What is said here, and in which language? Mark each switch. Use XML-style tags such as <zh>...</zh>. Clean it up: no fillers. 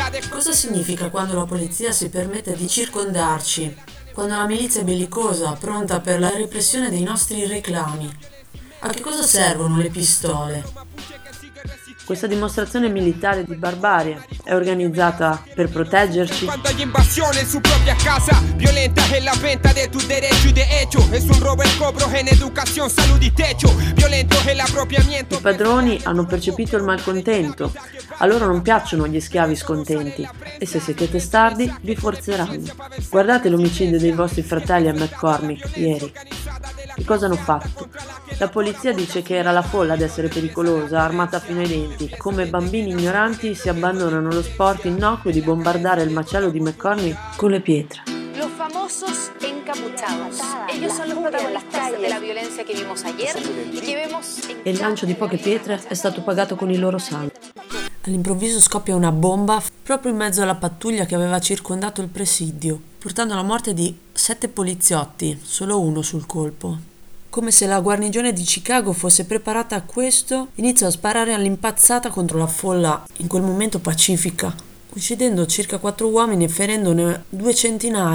<it>Cosa significa quando la polizia si permette di circondarci? Quando la milizia è bellicosa, pronta per la repressione dei nostri reclami? A che cosa servono le pistole? Questa dimostrazione militare di barbarie è organizzata per proteggerci.</it> <es>Quando hay invasión en su propria casa, violenta es la venta de tus derechos y de hecho, es un robo el cobro en educación, salud y techo, violento es el apropiamiento.</es> <it>I padroni hanno percepito il malcontento, a loro non piacciono gli schiavi scontenti e se siete testardi vi forzeranno. Guardate l'omicidio dei vostri fratelli a McCormick ieri. Che cosa hanno fatto? La polizia dice che era la folla ad essere pericolosa, armata fino ai denti. Come bambini ignoranti si abbandonano allo sport innocuo di bombardare il macello di McCormick con le pietre.</it> <es>Los famosos encapuchados. Ellos son los protagonistas de la violencia que vimos ayer y que vemos.</es> <it>E il lancio di poche pietre è stato pagato con il loro sangue. All'improvviso scoppia una bomba proprio in mezzo alla pattuglia che aveva circondato il presidio, portando alla morte di 7 poliziotti, solo uno sul colpo. Come se la guarnigione di Chicago fosse preparata a questo, iniziò a sparare all'impazzata contro la folla, in quel momento pacifica, uccidendo circa 4 uomini e ferendone 200.</it>